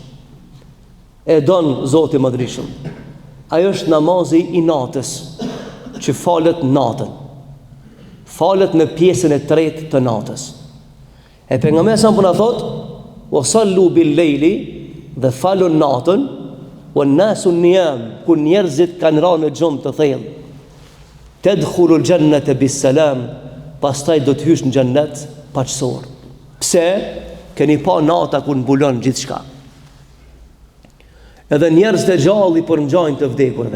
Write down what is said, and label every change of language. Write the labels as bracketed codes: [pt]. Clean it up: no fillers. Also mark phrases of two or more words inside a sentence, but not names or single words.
[sq] E don Zoti i Madhreshëm. Ajo është namazi i natës, që falet natën. Falet në pjesën e tretë të natës. E pejgamberi sa po na thot, [ar] "وصلوا بالليل", [sq] dhe falun natën, [ar] "والناس نيام", [sq] ku njerëzit kanë rënë në gjumë të thellë. [ar] "تدخلوا الجنة بسلام", [sq] pastaj do të hysh në xhennet paqësor. Pse? Keni pa nata ku mbulon gjithçka. Edhe njerëzit e gjallë i përngjajnë të vdekurve.